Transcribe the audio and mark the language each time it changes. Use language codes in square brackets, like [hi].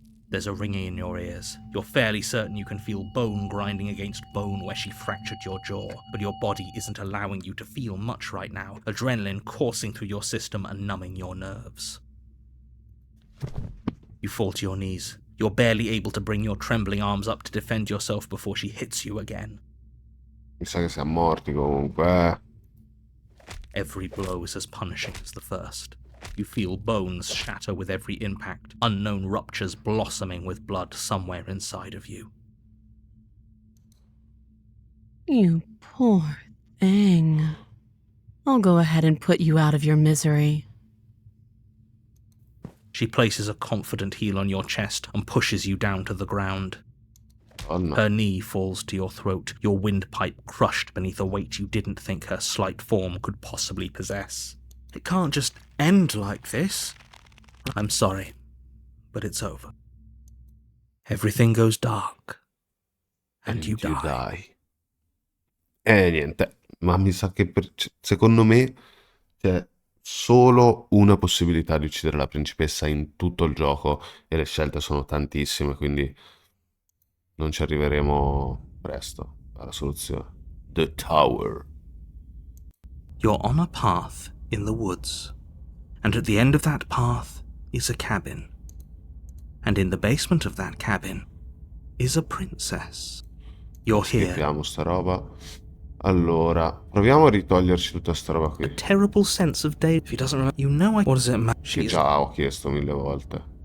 [en] There's a ringing in your ears. You're fairly certain you can feel bone grinding against bone where she fractured your jaw, but your body isn't allowing you to feel much right now, adrenaline coursing through your system and numbing your nerves. You fall to your knees. You're barely able to bring your trembling arms up to defend yourself before she hits you again. [it] Mi sa che siamo morti comunque. [en] Every blow is as punishing as the first. You feel bones shatter with every impact, unknown ruptures blossoming with blood somewhere inside of you. You poor thing. I'll go ahead and put you out of your misery. She places a confident heel on your chest and pushes you down to the ground. Oh no. Her knee falls to your throat, your windpipe crushed beneath a weight you didn't think her slight form could possibly possess. It can't just end like this. I'm sorry, but it's over. Everything goes dark, and you die. [it] Niente, ma mi sa che secondo me c'è solo una possibilità di uccidere la principessa in tutto il gioco e le scelte sono tantissime, quindi non ci arriveremo presto alla soluzione. [en] The Tower. You're on a path in the woods, and at the end of that path is a cabin. And in the basement of that cabin is a princess. You're here. [it] Schippiamo sta roba. Allora, proviamo a ritoglierci tutta sta roba [en] A [it] qui. [en] terrible sense of day. If he doesn't remember, you know what does it matter? [it] Che già ho chiesto 1000 volte.